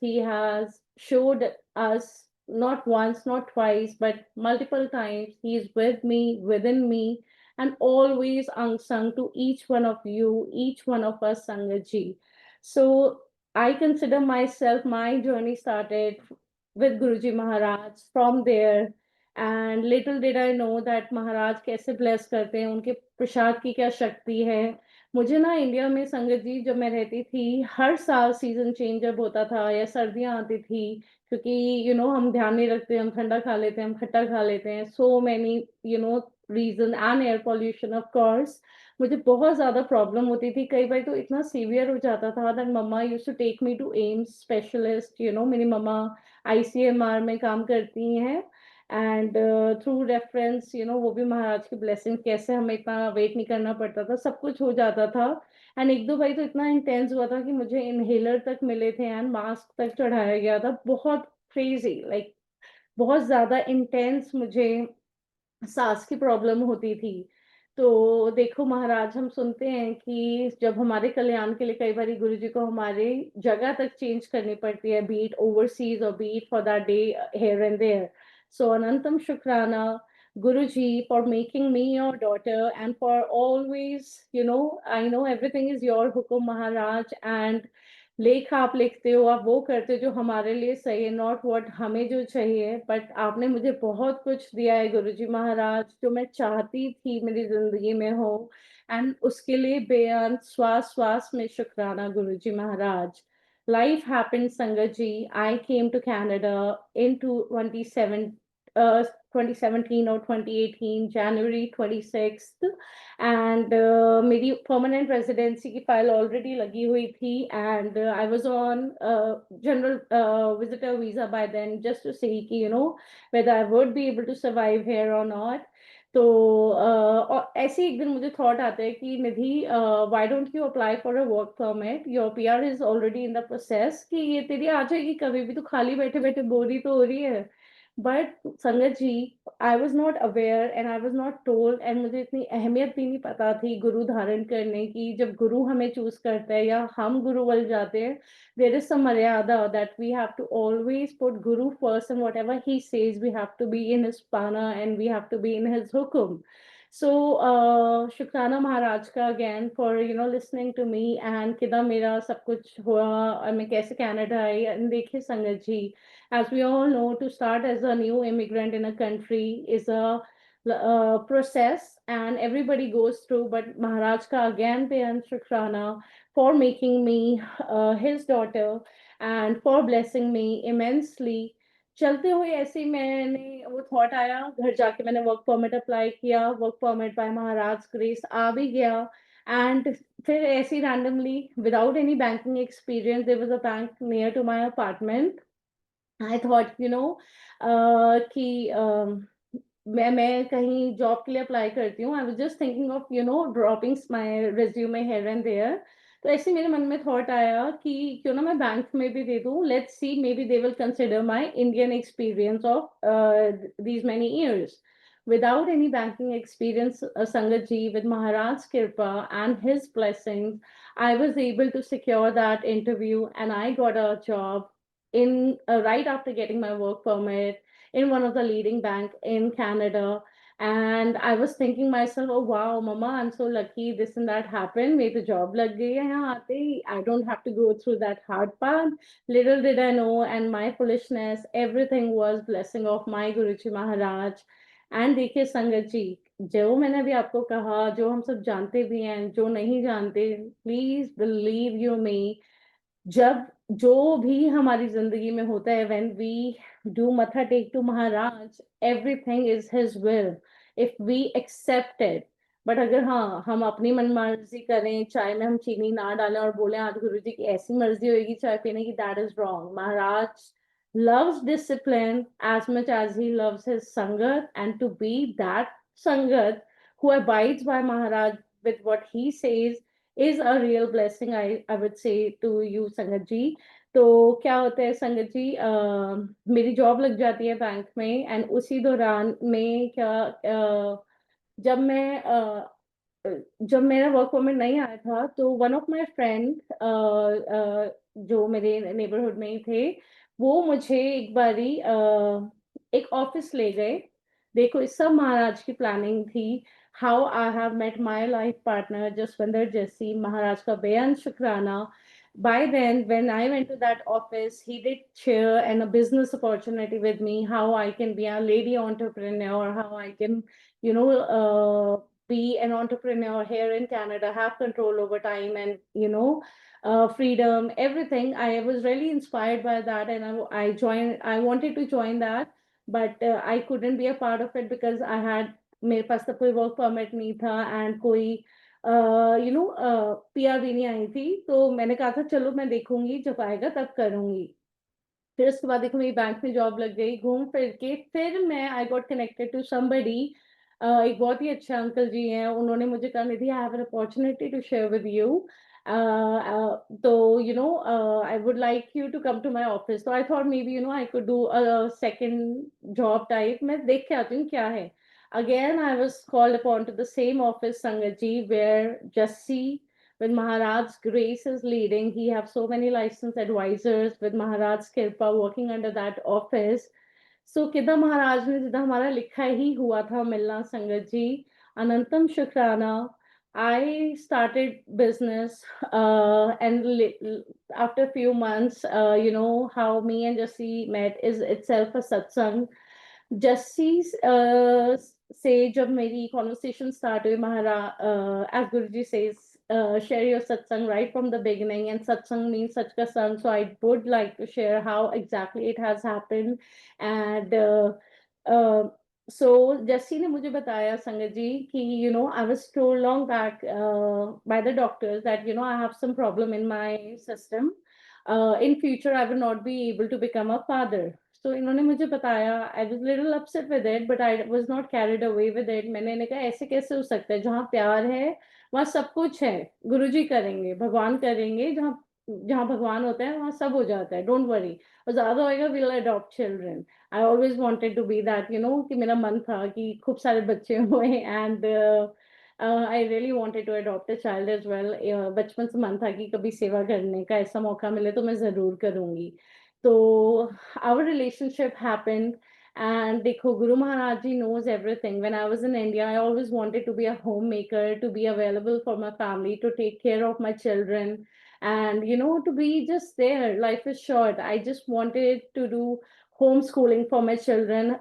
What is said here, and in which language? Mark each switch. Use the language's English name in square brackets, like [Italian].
[English] He has showed us not once, not twice, but multiple times. He's with me, within me, and always unsung to each one of you, each one of us, Sangatji. So I consider myself, my journey started with Guruji Maharaj from there. And little did I know that [Hindi] महाराज कैसे bless करते हैं, उनके प्रसाद की क्या शक्ति है। मुझे ना इंडिया में संगत जी जब मैं रहती थी, हर साल सीजन चेंज जब होता था या सर्दियां आती थी, क्योंकि हम ध्यान नहीं रखते, हम ठंडा खा लेते हैं, हम खट्टा खा लेते हैं, [English] so many reason and air pollution of course, [Hindi] मुझे बहुत ज्यादा प्रॉब्लम होती थी। कई बार तो इतना सीवियर हो जाता था [English] That mamma used to take me to AIIMS specialist. [Hindi] मेरी मम्मा आईसीएमआर में काम करती हैं एंड थ्रू रेफरेंस वो भी महाराज की ब्लेसिंग, कैसे हमें इतना वेट नहीं करना पड़ता था, सब कुछ हो जाता था। एंड एक दो भाई तो इतना इंटेंस हुआ था कि मुझे इनहेलर तक मिले थे एंड मास्क तक चढ़ाया गया था, [English] बहुत crazy, like [Hindi] बहुत ज्यादा इंटेंस मुझे सांस की प्रॉब्लम होती थी। तो देखो महाराज, हम सुनते हैं कि जब हमारे कल्याण के लिए कई बार गुरु जी को हमारे जगह तक चेंज करनी पड़ती है, [English] Beat overseas और beat for that day here and there. So Anantam Shukrana, Guruji, for making me your daughter and for always, I know everything is your hukum Maharaj, and [Hindi] लेख आप लिखते हो, आप वो करते हो जो हमारे लिए सही है, नॉट व्हाट हमें जो चाहिए। बट आपने मुझे बहुत कुछ दिया है गुरुजी महाराज, जो मैं चाहती थी मेरी जिंदगी में हो, एंड उसके लिए बेअंत श्वास श्वास में शुक्राना गुरुजी महाराज। [English] Life happened, Sangaji. I came to Canada in 2017 or 2018, January 26th. [Hindi] And मेरी परमानेंट रेजिडेंसी की फाइल ऑलरेडी लगी हुई थी [English] And I was on general visitor visa by then, just to see कि whether I would be able to survive here or not. [Hindi] तो और ऐसे एक दिन मुझे थॉट आता है कि निधि, [English] why don't you apply for a work permit, your PR is already in the process, [Hindi] कि ये तेरी आ जाएगी कभी भी, तो खाली बैठे बैठे बोरी तो हो रही है। [English] but Sangat ji, I was not aware and I was not told, एंड [Hindi] मुझे इतनी अहमियत भी नहीं पता थी गुरु धारण करने की। जब गुरु हमें चूज करता है या हम गुरु बन जाते हैं, [English] there is some maryada that we have to always put Guru first, and whatever he says we have to be in his pana and we have to be in his hukum. So [Hindi] शुक्राना महाराज का [English] again for listening to me and [Hindi] किदा मेरा सब कुछ हुआ और मैं कैसे Canada I. and देखिए संगत जी, [English] as we all know, to start as a new immigrant in a country is a process and everybody goes through, but Maharaj ka again pe शुक्राना for making me his daughter and for blessing me immensely। [Hindi] चलते हुए ऐसे ही मैंने वो thought आया, घर जाके मैंने वर्क परमिट अप्लाई किया, वर्क परमिट बाय महाराज ग्रेस आ भी गया। [English] And फिर ऐसे ही randomly without any banking experience there was a bank near to my apartment. [Hindi] I thought कि मैं कहीं जॉब के लिए अप्लाई करती हूँ। [English] I was just thinking of dropping my resume here and there. [Hindi] तो ऐसे मेरे मन में थॉट आया कि क्यों ना मैं बैंक में भी दे दूं, [English] Let's see maybe they will consider my Indian experience of these many years without any banking experience। Sangat ji, with Maharaj's kirpa and his blessings, I was able to secure that interview and I got a job in right after getting my work permit in one of the leading bank in Canada। And I was thinking myself, oh wow, mama, I'm so lucky this and that happened, [Hindi] मेरी तो job लग गई है यहाँ आते ही, [English] I don't have to go through that hard path। Little did I know, and my foolishness, everything was blessing of my Guruji Maharaj। [Hindi] and देखिए संगत जी, जो मैंने अभी आपको कहा, जो हम सब जानते भी हैं, जो नहीं जानते, प्लीज बिलीव यू मी, जब जो भी हमारी जिंदगी में होता है, [English] when we do matha take to Maharaj, everything is his will if we accept it। [Hindi] But अगर हाँ हम अपनी मनमर्जी करें, चाय में हम चीनी ना डालें और बोले आज गुरुजी की ऐसी मर्जी होगी चाय पीने की, [English] that is wrong। Maharaj loves discipline as much as he loves his sangat, and to be that sangat who abides by Maharaj with what he says is a real blessing, I would say to you sangat ji. [Hindi] तो क्या होता है संगत जी, मेरी job लग जाती है बैंक में, एंड उसी दौरान में क्या जब मैं जब मेरा वर्क परमिट नहीं आया था, तो वन ऑफ माय फ्रेंड जो मेरे नेबरहुड में ही थे, वो मुझे एक बारी एक ऑफिस ले गए। देखो इस सब महाराज की प्लानिंग थी। [English] how I have met my life partner, Jaswinder Jesse, Maharaj ka beyan Shukrana। By then, when I went to that office, he did share and a business opportunity with me, how I can be a lady entrepreneur, how I can, be an entrepreneur here in Canada, have control over time and, freedom, everything. I was really inspired by that, and I wanted to join that, but I couldn't be a part of it because [Hindi] मेरे पास तो कोई work permit नहीं था and कोई PR भी नहीं आई थी। तो मैंने कहा था चलो मैं देखूंगी, जब आएगा तब करूंगी। फिर उसके बाद देखो मेरी बैंक में जॉब लग गई, घूम फिर के फिर मैं [English] I got connected to somebody. [Hindi] एक बहुत ही अच्छा अंकल जी हैं, उन्होंने मुझे कहा निधि [English] I have an opportunity to share with you. तो I would like you to come to my office. तो I thought maybe I could do a second job type, [Hindi] मैं देख के आती हूँ क्या है। [English] Again, I was called upon to the same office, Sangaji, where Jassi, with Maharaj's grace, is leading. He have so many licensed advisors with Maharaj's Kirpa working under that office। [Hindi] So किदा महाराज ने जिदा हमारा लिखा ही हुआ था मिलना संगत जी, अनंतम शुक्राना। [English] I started business and after a few months, how me and Jassi met is itself a satsang। [Hindi] Jassi से जब मेरी कॉन्वर्सेशन स्टार्ट हुई, [English] Maharaj as Guruji says, share your satsang right from the beginning, and satsang means sach ka sang, so I would like to share how exactly it has happened। [Hindi] and so Jassi ने मुझे बताया संगत जी कि [English] I was told long back by the doctors that I have some problem in my system, in future I will not be able to become a father। [Hindi] तो इन्होंने मुझे बताया, [English] I was little upset with it but I was not carried away with it. [Hindi] मैंने कहा ऐसे कैसे हो सकता है, जहाँ प्यार है वहाँ सब कुछ है, गुरुजी करेंगे, भगवान करेंगे, जहाँ जहाँ भगवान होता है वहाँ सब हो जाता है, [English] Don't worry. और ज्यादा होएगा will adopt children. I always wanted to be that, [Hindi] कि मेरा मन था कि खूब सारे बच्चे हुए, [English] And I really wanted to adopt a child as well. [Hindi] बचपन से मन था कि कभी सेवा करने का ऐसा मौका मिले तो मैं जरूर करूंगी। [English] So our relationship happened, [Hindi] And देखो, [English] Guru Maharaj ji knows everything. When I was in India, I always wanted to be a homemaker, to be available for my family, to take care of my children, and to be just there. Life is short. I just wanted to do homeschooling for my children.